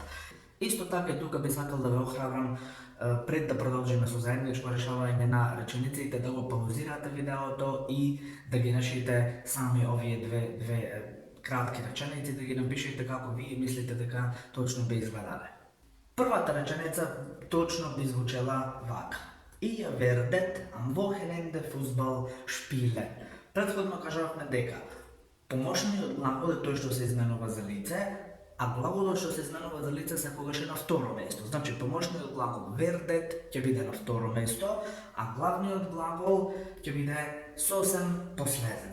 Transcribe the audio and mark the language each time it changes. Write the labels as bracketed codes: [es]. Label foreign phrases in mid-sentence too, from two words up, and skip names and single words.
[mk] Исто така и тука би сакал да ве охрабрам пред да продолжиме со заедничко решавање на речениците, да го паузирате видеото и да ги решите сами овие две кратки реченици, да ги напишете како вие мислите дека точно би изгледале. Првата реченица точно би звучела вака. [de] Ihr werdet am Wochenende Fußball spielen. [mk] Претходно кажавме дека помошниот глагол е тој што се изменува за лице, а глаголот што се изменува за лице секогаш е на второ место. Значи помошниот глагол werdet ќе биде на второ место, а главниот глагол ќе биде сосем последен.